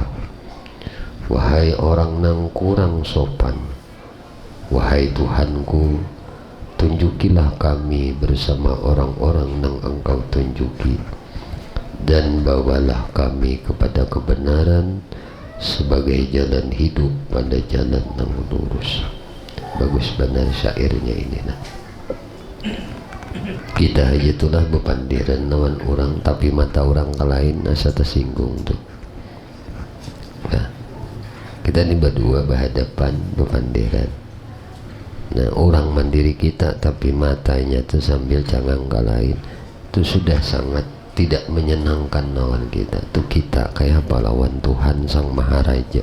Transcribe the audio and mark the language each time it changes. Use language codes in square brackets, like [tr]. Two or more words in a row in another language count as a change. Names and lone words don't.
[id] Wahai orang yang kurang sopan, wahai Tuhanku, tunjukilah kami bersama orang-orang yang engkau tunjuki, dan bawalah kami kepada kebenaran sebagai jalan hidup pada jalan yang lurus. Bagus benar syairnya ini. [bjn] Nah, kita aja itulah bepandiran lawan orang, tapi mata orang ke lain asa tersinggung tuh. Nah, kita ini berdua berhadapan bepandiran. Nah, orang mandiri kita tapi matanya tuh sambil cangang ke lain, itu sudah sangat tidak menyenangkan lawan kita, tuh kita kayak apa lawan Tuhan Sang Maharaja.